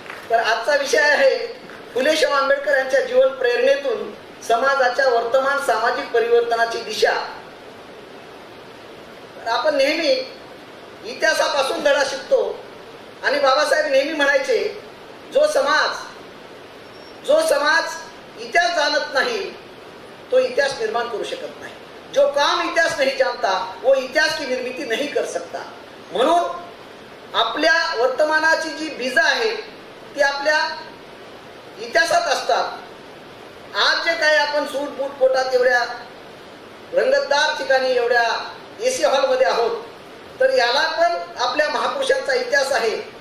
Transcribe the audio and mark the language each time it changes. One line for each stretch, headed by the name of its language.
Marathi: तर आजचा विषय आहे फुले शाहू आंबेडकर यांच्या जीवन प्रेरणेतून समाजाच्या वर्तमान सामाजिक परिवर्तनाची दिशा. आपण नेहमी इतिहासापासून धडा शिकतो आणि बाबासाहेब नेहमी म्हणायचे, जो समाज इतिहास जाणत नाही तो इतिहास निर्माण करू शकत नाही.
Hindi: जो काम इतिहास नहीं जानता वो इतिहास की निर्मिती नहीं कर सकता.
Marathi: म्हणून आपल्या वर्तमानाची जी बीज आहेत ती आपल्या इतिहासात असतात. आज जे काही आपण सूट बूट पोटात एवढ्या रंगतदार ठिकाणी एवढ्या एसी हॉलमध्ये आहोत, तर याला पण आपल्या महापुरुषांचा इतिहास आहे.